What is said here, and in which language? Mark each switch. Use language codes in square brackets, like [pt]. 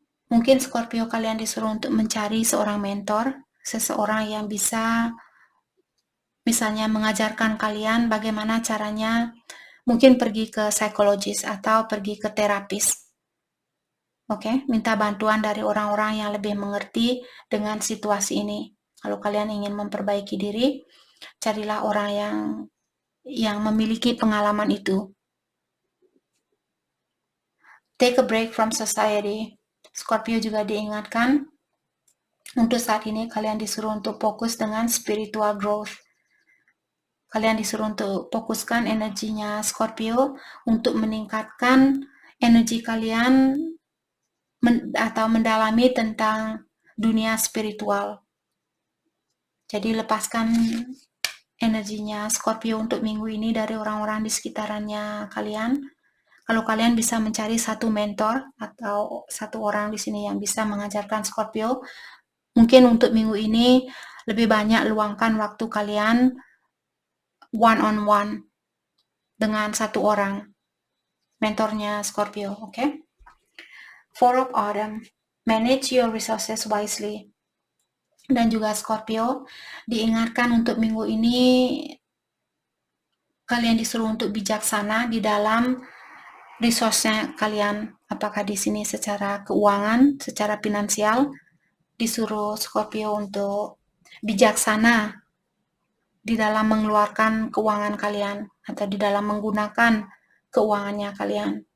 [id] Mungkin Scorpio kalian disuruh untuk mencari seorang mentor, seseorang yang bisa misalnya mengajarkan kalian bagaimana caranya, mungkin pergi ke psikologis atau pergi ke terapis. Oke, minta bantuan dari orang-orang yang lebih mengerti dengan situasi ini. Kalau kalian ingin memperbaiki diri, carilah orang yang memiliki pengalaman itu. [en] Take a break from society. [id] Scorpio juga diingatkan, untuk saat ini kalian disuruh untuk fokus dengan [en] spiritual growth. [id] Kalian disuruh untuk fokuskan energinya Scorpio untuk meningkatkan energi kalian atau mendalami tentang dunia spiritual. Jadi lepaskan energinya Scorpio untuk minggu ini dari orang-orang di sekitarannya kalian. Kalau kalian bisa mencari satu mentor atau satu orang di sini yang bisa mengajarkan Scorpio, mungkin untuk minggu ini lebih banyak luangkan waktu kalian one on one dengan satu orang mentornya Scorpio, oke? [en] Four of Autumn, manage your resources wisely. [id] Dan juga Scorpio diingatkan untuk minggu ini kalian disuruh untuk bijaksana di dalam resource-nya kalian. Apakah di sini secara keuangan, secara finansial, disuruh Scorpio untuk bijaksana di dalam mengeluarkan keuangan kalian atau di dalam menggunakan keuangannya kalian.